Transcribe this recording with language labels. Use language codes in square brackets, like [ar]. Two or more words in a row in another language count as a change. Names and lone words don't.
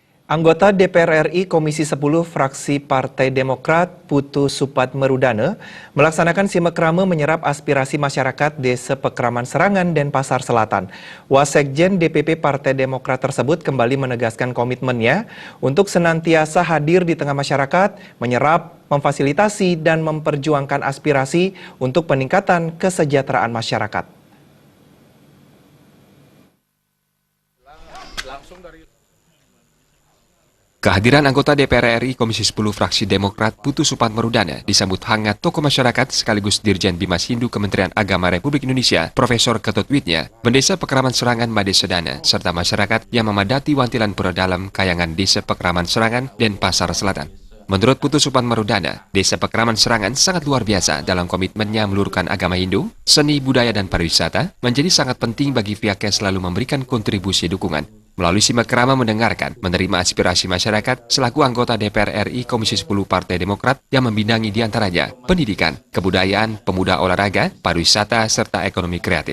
[id] Anggota DPR RI Komisi 10 fraksi Partai Demokrat Putu Supatmerudana melaksanakan simekrama menyerap aspirasi masyarakat Desa Pekraman Serangan, Denpasar Selatan. Wasekjen DPP Partai Demokrat tersebut kembali menegaskan komitmennya untuk senantiasa hadir di tengah masyarakat, menyerap, memfasilitasi, dan memperjuangkan aspirasi untuk peningkatan kesejahteraan masyarakat. Kehadiran anggota DPR RI Komisi 10 fraksi Demokrat Putu Supatmerudana disambut hangat tokoh masyarakat sekaligus Dirjen Bimas Hindu Kementerian Agama Republik Indonesia, Profesor Ketut Widya, Pendesa Pekraman Serangan Made Sedana, serta masyarakat yang memadati wantilan pura dalam kayangan Desa Pekraman Serangan, Denpasar Selatan. Menurut Putu Supatmerudana, Desa Pekraman Serangan sangat luar biasa dalam komitmennya meluruskan agama Hindu, seni, budaya, dan pariwisata menjadi sangat penting bagi pihaknya selalu memberikan kontribusi dukungan. Melalui simekrama mendengarkan, menerima aspirasi masyarakat selaku anggota DPR RI Komisi 10 Partai Demokrat yang membidangi diantaranya pendidikan, kebudayaan, pemuda olahraga, pariwisata, serta ekonomi kreatif.